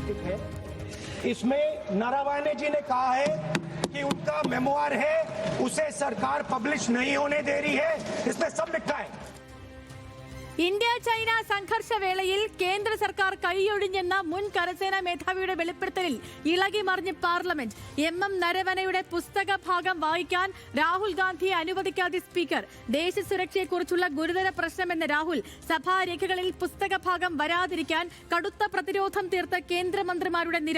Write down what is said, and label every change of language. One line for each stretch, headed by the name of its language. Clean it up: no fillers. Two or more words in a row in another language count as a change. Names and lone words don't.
Hindi: है। इसमें नरवणे जी ने कहा है कि उनका मेमोआर है, उसे सरकार पब्लिश नहीं होने दे रही है। इसमें सब लिखा है।
Malayalam: ഇന്ത്യ ചൈന സംഘർഷവേളയിൽ കേന്ദ്ര സർക്കാർ കൈയൊഴിഞ്ഞെന്ന മുൻ കരസേനാ മേധാവിയുടെ വെളിപ്പെടുത്തലിൽ ഇളകി മറിഞ്ഞ് പാർലമെന്റ്. എം നരവനെയുടെ പുസ്തക ഭാഗം വായിക്കാൻ രാഹുൽ ഗാന്ധിയെ അനുവദിക്കാതെ സ്പീക്കർ. ദേശസുരക്ഷയെക്കുറിച്ചുള്ള ഗുരുതര പ്രശ്നമെന്ന രാഹുൽ സഭാരേഖകളിൽ പുസ്തക ഭാഗം വരാതിരിക്കാൻ കടുത്ത പ്രതിരോധം തീർത്ത കേന്ദ്രമന്ത്രിമാരുടെ നിര.